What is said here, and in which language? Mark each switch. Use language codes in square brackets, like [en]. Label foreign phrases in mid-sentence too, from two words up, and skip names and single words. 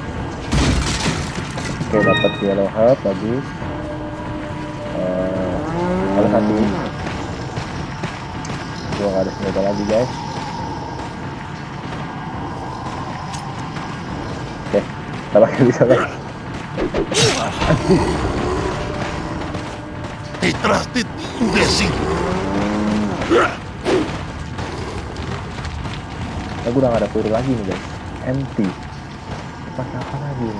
[id] Oke, dapat [en] yellow herb, [id] bagus. Kalau satu, gue gak ada senjata lagi guys. Oke, kita pakai bisa guys. [es] Detrás de ti, imbécil. [id] Gue udah gak ada peluru lagi nih guys. Empty. Pakai apa lagi nih?